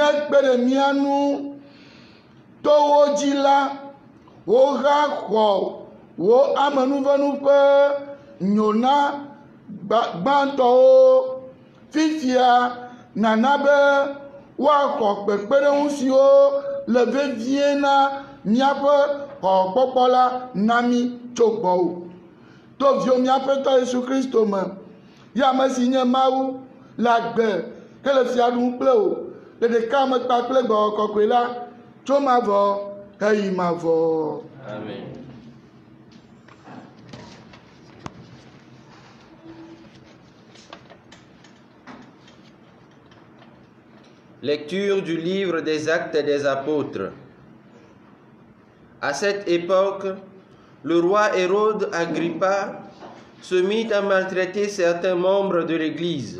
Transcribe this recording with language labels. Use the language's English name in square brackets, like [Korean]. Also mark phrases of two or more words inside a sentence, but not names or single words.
[Ewe] kpe ɖe mía nu to wo dzi la, woxa xɔ wo amenuvenu ƒe nyona gbãtɔwo fifia nana be woaxɔ kpekpeɖeŋu siwo le vevie na míaƒe xɔkpɔkpɔ la na mí tso gbɔwò. To viwo míaƒe tɔ Yesu Kristo me, ya ame si nye Mawu le agbe ke le fia ɖum kple wò le ɖeka me kpakple Gbɔgbɔ Kɔkɔe la tso mavɔ heyi mavɔ. Amen. [French] Lecture du livre des Actes des Apôtres. À cette époque, le roi Hérode Agrippa se mit à maltraiter certains membres de l'Église.